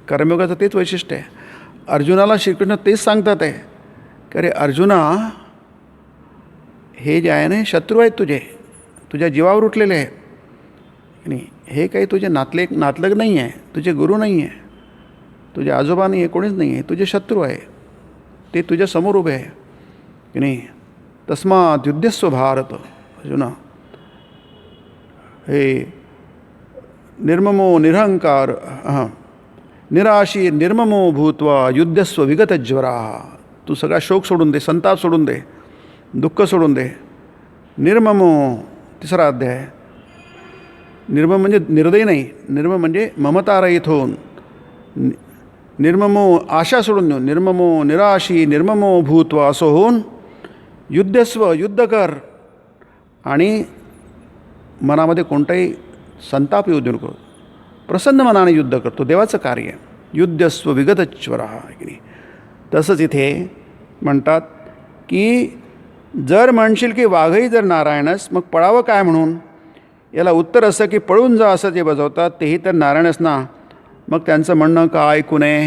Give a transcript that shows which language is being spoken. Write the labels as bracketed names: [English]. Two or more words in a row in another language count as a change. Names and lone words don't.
[Marathi] कर्मयोगाचं तेच वैशिष्ट्य आहे. अर्जुनाला श्रीकृष्ण तेच सांगतात आहे की अरे अर्जुना, हे जे आहे ना शत्रू आहेत तुझ्या जीवावर उठलेले आहे की नाही. हे काही तुझे नातलग नाही आहे, तुझे गुरु नाही आहे, तुझे आजोबा नाही आहे, कोणीच नाही आहे. तुझे शत्रू आहे, ते तुझ्या समोर उभे आहे की नाही. [Sanskrit] तस्मात् युध्यस्व भारत अर्जुना. हे निर्ममो निरहंकार निराशी निर्ममो भूत्वा युद्धस्व विगतज्वरा. [Marathi] तू सगळा शोक सोडून दे, संताप सोडून दे, दुःख सोडून दे. निर्ममो 3रा अध्याय. निर्मम म्हणजे निर्दयी नाही, निर्मम म्हणजे ममतारहित होऊन, निर्ममो आशा सोडून देऊन, [Sanskrit] निर्ममो निराशी निर्ममो भूत्व [Marathi] असं होऊन युद्धस्व युद्ध कर आणि मनामध्ये कोणताही संताप येऊ देऊ नको, प्रसन्न मनाने युद्ध करतो, देवाचं कार्य. [Sanskrit] युद्धस्व विगतच्वरा [Marathi] की नाही. तसंच इथे म्हणतात की जर म्हणशील की वाघही जर नारायणच मग पळावं काय म्हणून, याला उत्तर असं की पळून जा असं जे बजावतात तेही तर नारायणच ना, मग त्यांचं म्हणणं का ऐकू नये.